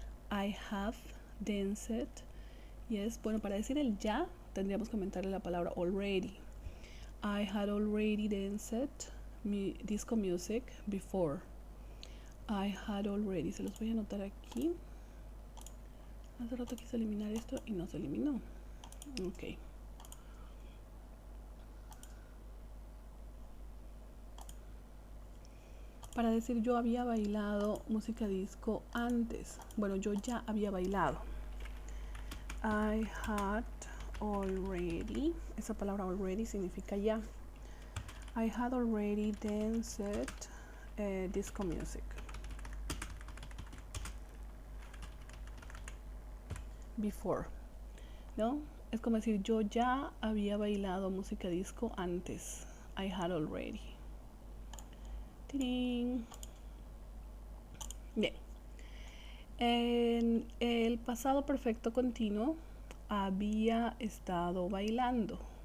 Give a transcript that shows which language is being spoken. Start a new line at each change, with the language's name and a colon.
English: I have danced. Yes.
Spanish: Bueno, para decir el ya tendríamos que aumentarle la palabra already.
English: I had already danced disco music before. I had already.
Spanish: Se los voy a anotar aquí. Hace rato quise eliminar esto y no se eliminó. Ok. Para decir yo había bailado música disco antes. Bueno, yo ya había bailado.
English: I had already.
Spanish: Esa palabra already significa ya.
English: I had already danced disco music before, ¿no?
Spanish: Es como decir yo ya había bailado música disco antes.
English: I had already.
Spanish: ¡Tirín! Bien. En el pasado perfecto continuo había estado bailando.